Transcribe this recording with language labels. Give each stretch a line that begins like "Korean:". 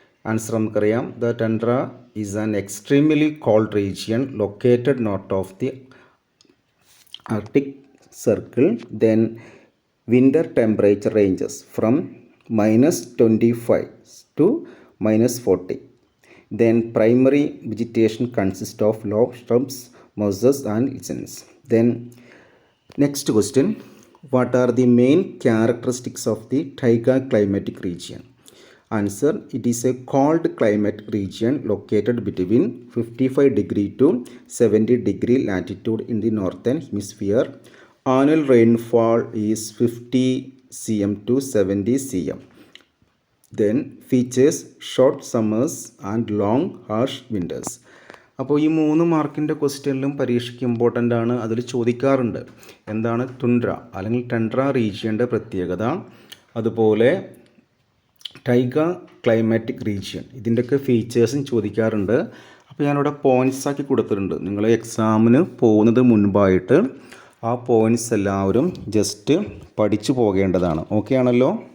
Malayalam: Answer നമുക്കറിയാം,
English: The tundra is an extremely cold region located north of the Arctic circle. Then winter temperature ranges from -25 to -40. Then primary vegetation consists of low shrubs, mosses and lichens. Then next question, what are the main characteristics of the taiga climatic region? Answer it is a cold climate region located between 55 to 70 latitude in the northern hemisphere. Annual rainfall is 50 cm to 70 cm. Then features short summers and long harsh winters.
Malayalam: അപ്പോൾ ഈ 3 മാർക്കിൻ്റെ ക്വസ്റ്റ്യനിലും പരീക്ഷയ്ക്ക് important ആണ്. അതിൽ ചോദിക്കാറുണ്ട് എന്താണ് തുൻഡ്ര അല്ലെങ്കിൽ ടെൻഡ്ര റീജിയൻ്റെ പ്രത്യേകത, അതുപോലെ ടൈഗ ക്ലൈമാറ്റിക് റീജിയൻ, ഇതിൻ്റെയൊക്കെ ഫീച്ചേഴ്സും ചോദിക്കാറുണ്ട്. അപ്പോൾ ഞാനിവിടെ പോയിൻറ്റ്സ് ആക്കി കൊടുത്തിട്ടുണ്ട്. നിങ്ങൾ എക്സാമിന് പോകുന്നത് മുൻപായിട്ട് ആ പോയിൻറ്റ്സ് എല്ലാവരും ജസ്റ്റ് പഠിച്ചു പോകേണ്ടതാണ്. ഓക്കെ ആണല്ലോ?